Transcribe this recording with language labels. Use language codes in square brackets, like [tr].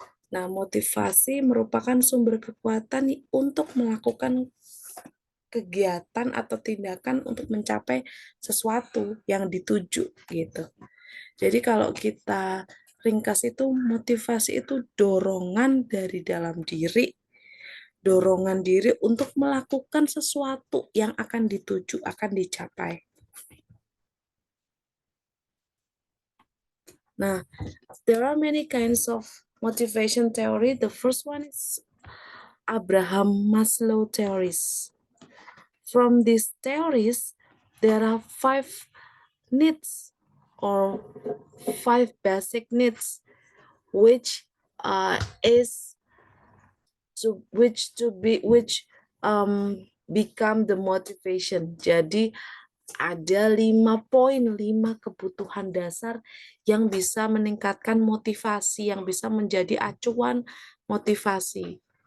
[id] Nah, motivasi merupakan sumber kekuatan untuk melakukan kegiatan atau tindakan untuk mencapai sesuatu yang dituju gitu. Jadi kalau kita ringkas itu, motivasi itu dorongan dari dalam diri, dorongan diri untuk melakukan sesuatu yang akan dituju, akan dicapai. [en] Nah, there are many kinds of motivation theory. The first one is Abraham Maslow theories. From these theories, there are 5 needs or 5 basic needs, which is to which become the motivation. [id] Jadi ada 5 poin, 5 kebutuhan dasar yang bisa meningkatkan motivasi, yang bisa menjadi acuan motivasi.